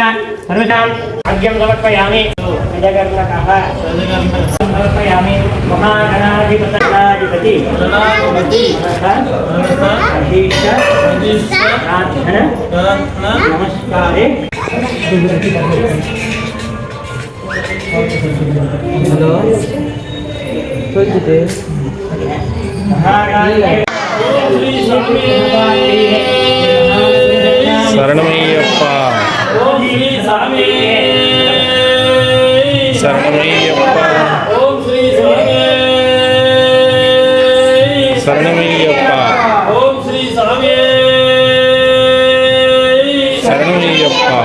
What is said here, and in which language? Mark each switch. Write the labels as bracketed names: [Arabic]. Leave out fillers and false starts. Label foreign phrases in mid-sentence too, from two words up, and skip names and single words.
[Sanskrit] सर्वसां अर्घ्यं समर्पयामि जगन्नाथः समर्पयामि महागणाधिपति नमस्कारे हेलो महाराज [Tamil] சரணமையப்பா ஓம் ஸ்ரீ சாமியே சரணமையப்பா ஓம் ஸ்ரீ சாமியே சரணமையப்பா ஓம் ஸ்ரீ சாமியே சரணமையப்பா